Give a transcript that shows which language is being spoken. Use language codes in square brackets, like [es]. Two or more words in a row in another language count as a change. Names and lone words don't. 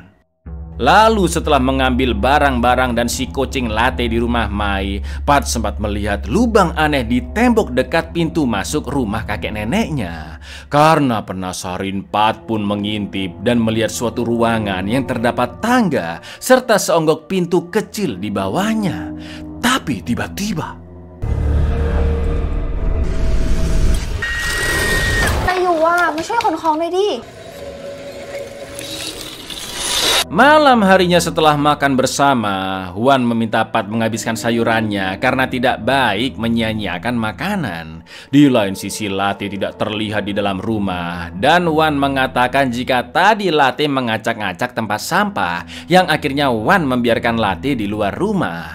[id] Lalu setelah mengambil barang-barang dan si kucing latte di rumah Mai, Pat sempat melihat lubang aneh di tembok dekat pintu masuk rumah kakek neneknya. Karena penasaran, Pat pun mengintip dan melihat suatu ruangan yang terdapat tangga serta seonggok pintu kecil di bawahnya. Tapi tiba-tiba [th] นายอยู่ว่ะมาช่วยขนของหน่อยดิ [id] Malam harinya setelah makan bersama, Wan meminta Pat menghabiskan sayurannya karena tidak baik menyia-nyiakan makanan. Di lain sisi Latte tidak terlihat di dalam rumah dan Wan mengatakan jika tadi Latte mengacak-ngacak tempat sampah yang akhirnya Wan membiarkan Latte di luar rumah.